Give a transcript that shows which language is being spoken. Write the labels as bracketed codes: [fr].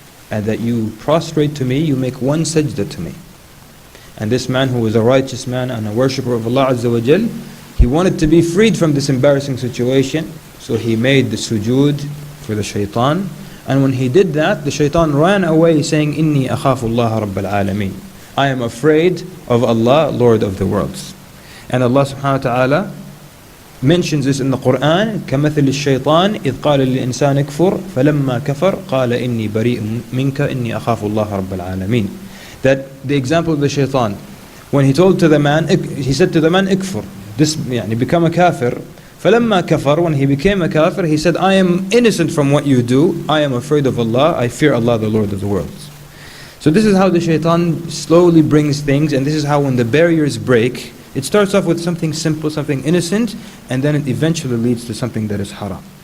[en] and that you prostrate to me, you make one sajda to me. And this man, who was a righteous man and a worshipper of Allah Azza wa Jal, he wanted to be freed from this embarrassing situation, so he made the sujood for the shaitan. And when he did that, the shaitan ran away saying, [ar] Inni akhafu Allah Rabbal Alameen. [en] I am afraid of Allah, Lord of the worlds. And Allah subhanahu wa ta'ala mentions this in the Quran, [ar] كَمَثِلِ الشَّيْطَانِ إِذْ قَالَ لِلْإِنسَانِ اكْفُرْ فَلَمَّا كَفَرْ قَالَ إِنِّي بَرِيءٌ مِنْكَ إِنِّي أَخَافُ اللَّهَ رَبَّ الْعَالَمِينَ. [en] That the example of the shaitan, when he told to the man, he said to the man, ikfur, this, become a kafir. [ar] فَلَمَّا كَفَرْ, [en] when he became a kafir, he said, I am innocent from what you do, I am afraid of Allah, I fear Allah, the Lord of the worlds. So this is how the shaitan slowly brings things, and this is how when the barriers break, it starts off with something simple, something innocent, and then it eventually leads to something that is haram.